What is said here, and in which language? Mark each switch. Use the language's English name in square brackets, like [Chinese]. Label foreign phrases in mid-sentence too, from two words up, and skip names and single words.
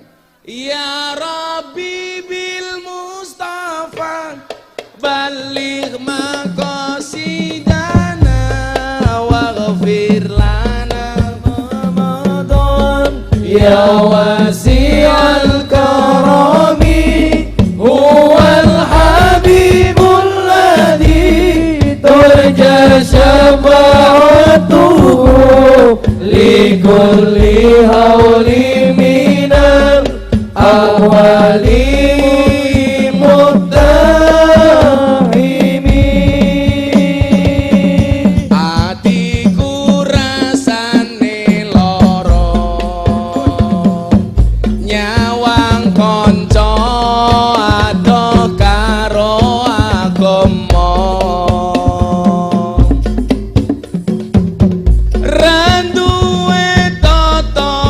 [Arabic] يا رب بالمصطفى بلغ مقاصدنا واغفر لنا رمضان يا واسع الكرم هو الحبيب الذي ترجى شفاعته لكل هول من الأهوال مقتحم. [Javanese] Atiku rasane loro nyawang konco ado karo agama randuwe tata